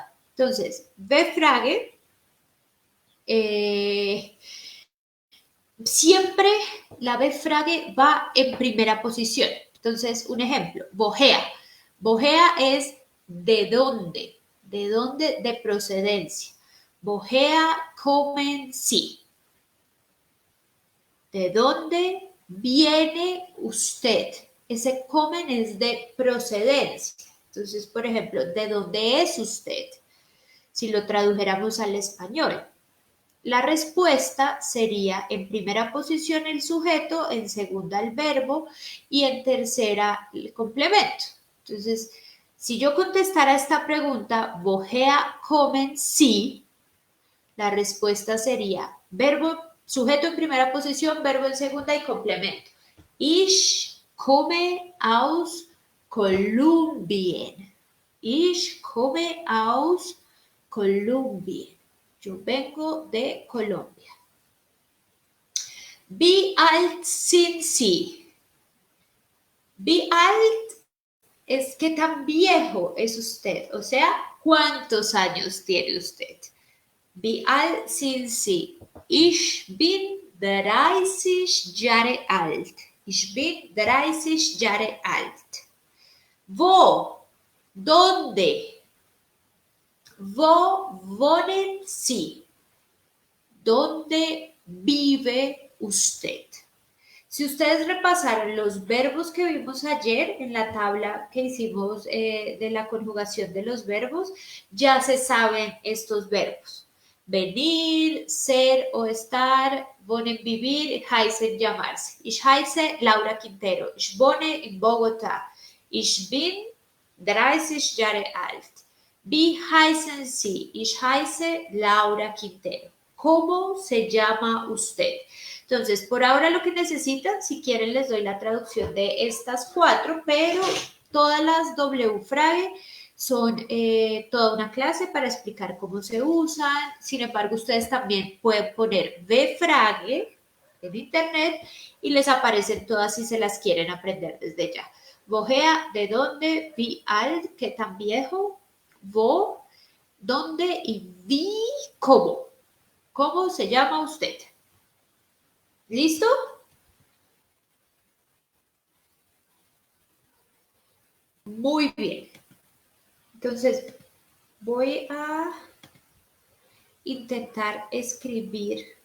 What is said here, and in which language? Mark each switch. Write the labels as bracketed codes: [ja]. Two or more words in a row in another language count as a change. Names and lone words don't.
[es] Entonces, B-Frage siempre la B-Frage va en primera posición. Entonces, un ejemplo, Bogea. Bogea es de dónde, de procedencia. [de] Bogea kommen Sie. [es] ¿De dónde viene usted? Ese kommen es de procedencia. Entonces, por ejemplo, ¿de dónde es usted? Si lo tradujéramos al español. La respuesta sería en primera posición el sujeto, en segunda el verbo y en tercera el complemento. Entonces, si yo contestara esta pregunta, [de] woher kommen Sie, [es] la respuesta sería verbo, sujeto en primera posición, verbo en segunda y complemento. [de] Ich komme aus Kolumbien. Ich komme aus Kolumbien. [es] Yo vengo de Colombia. [de] Wie alt sind Sie? Wie alt [es] es qué tan viejo es usted, o sea, ¿cuántos años tiene usted? [de] Wie alt sind Sie? Ich bin 30 Jahre alt. Ich bin 30 Jahre alt. Wo? ¿Dónde? Wo wohnen Sie? [es] ¿Dónde vive usted? Si ustedes repasaron los verbos que vimos ayer en la tabla que hicimos de la conjugación de los verbos, ya se saben estos verbos. Venir, ser o estar, wohnen, vivir, heißen, llamarse. [de] Ich heiße Laura Quintero. Ich wohne in Bogotá. Ich bin 30 Jahre alt. Wie heißen Sie? Ich heiße Laura Quintero. [es] ¿Cómo se llama usted? Entonces, por ahora lo que necesitan, si quieren les doy la traducción de estas cuatro, pero todas las W-Frage son toda una clase para explicar cómo se usan. Sin embargo, ustedes también pueden poner V-Frage en internet y les aparecen todas si se las quieren aprender desde ya. Woher, ¿de dónde? [de] Wie alt, [es] ¿qué tan viejo? Wo, ¿dónde? Y wie, ¿cómo? ¿Cómo se llama usted? ¿Listo? Muy bien. Entonces, voy a intentar escribir.